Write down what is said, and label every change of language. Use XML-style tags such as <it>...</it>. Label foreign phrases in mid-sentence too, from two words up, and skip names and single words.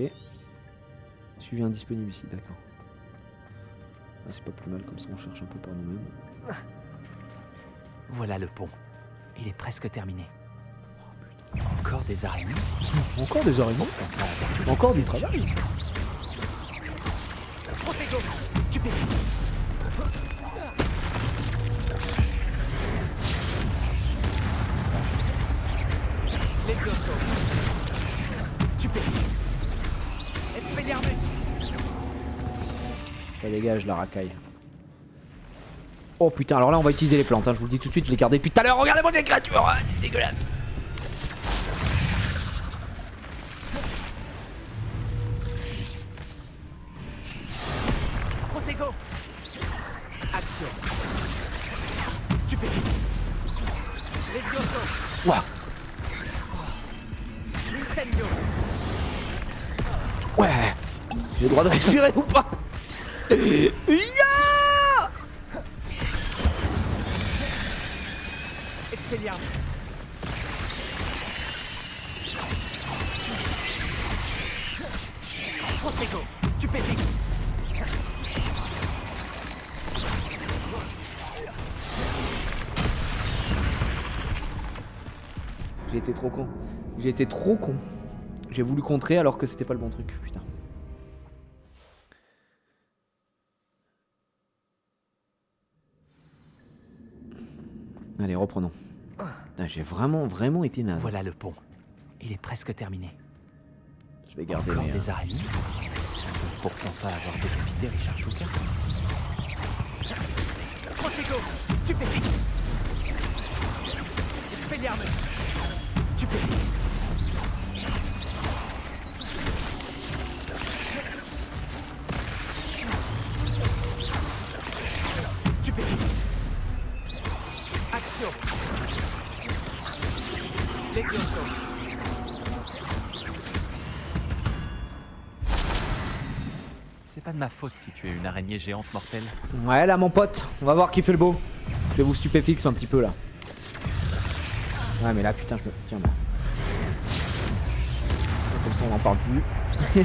<fr>Suivi indisponible ici, d'accord. Ah, c'est pas plus mal, comme ça on cherche un peu par nous-mêmes. Voilà le pont. Il est presque terminé. Encore des araignées? Encore des araignées? Encore du travail? Protego. Stupéfice. Levioso. Stupéfice. Expelliarmus. Ça dégage la racaille. Oh putain, alors là on va utiliser les plantes, hein, je vous le dis tout de suite, je l'ai gardé depuis tout à l'heure. Regardez-moi ces créatures, hein, c'est dégueulasse. Protego. Action. Stupéfice. Levioso. Ouah. Incendio. Ouais. J'ai le droit de respirer ou pas? Ya! Expelliarmus. Protego. Stupéfice. J'ai été trop con. J'ai été trop con. J'ai voulu contrer alors que c'était pas le bon truc, putain. Allez, reprenons. J'ai vraiment été naze. Voilà le pont. Il est presque terminé. Je vais garder Encore mes, des araignées? On ne peut pourtant pas avoir décapité Richard Shuka. Protego. Stupéfice. Expelliarmus. Stupéfice. Stupéfice. Action. Levioso. C'est pas de ma faute si tu es une araignée géante mortelle. Ouais là mon pote, on va voir qui fait le beau. Je vais vous stupéfixe un petit peu là. Ouais mais là putain je me... Tiens bah. Comme ça on n'en parle plus.</fr>